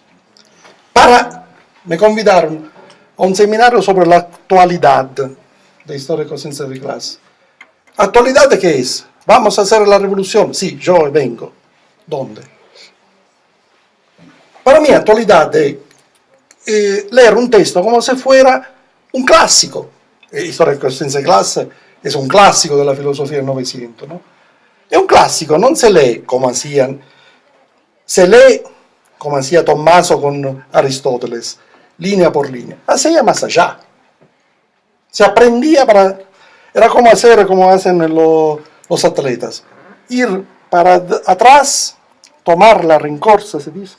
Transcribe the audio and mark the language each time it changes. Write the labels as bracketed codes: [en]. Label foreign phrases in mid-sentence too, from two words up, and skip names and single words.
[es] Me convidaron a un seminario sobre la actualidad de Historia y Conciencia de Clase. ¿Actualidad qué es? ¿Vamos a hacer la revolución? Sí, yo vengo. ¿Dónde? Para mí, actualidad es leer un texto como si fuera un clásico. [it] Historia della coscienza di classe è un classico della filosofia del Novecento, no? È un classico, non [es] se lee come hacían, se lee como hacía Tommaso con Aristóteles, línea por línea. Hacía más allá. Se aprendía para... Era como hacer, como hacen los atletas. Ir para atrás, tomar la rincorsa, se dice.